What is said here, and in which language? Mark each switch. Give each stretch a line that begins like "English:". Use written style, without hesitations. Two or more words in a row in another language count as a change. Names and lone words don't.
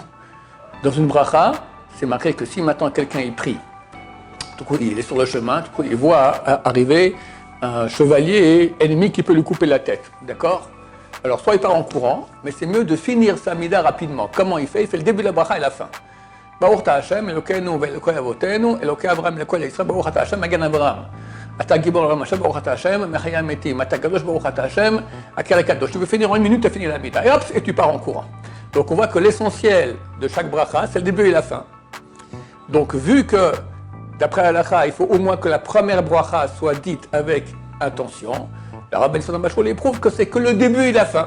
French: Dans une bracha, c'est marqué que si maintenant quelqu'un y prie, tout coup, il est sur le chemin, tout coup, il voit arriver un chevalier ennemi qui peut lui couper la tête, d'accord? Alors soit il part en courant, mais c'est mieux de finir sa mida rapidement. Comment il fait? Il fait le début de la bracha et la fin.
Hebrew: ברוך אתה השם, אלוקינו ואלוקי אבותינו, אלוקי אברהם אלוקי ישראל, ברוך אתה השם, מגן אברהם. אתה גיבור עולם השם, ברוך אתה השם, מחיה מתים, אתה קדוש, ברוך אתה השם, האל הקדוש.
French: Tu veux finir en une minute, tu as fini la mida. Et hop, et tu pars en courant. Donc on voit que l'essentiel de chaque bracha, c'est le début et la fin. Donc vu que d'après la halakha, il faut au moins que la première bracha soit dite avec intention, le Rabbi Sambachou prouve que c'est que le début et la fin.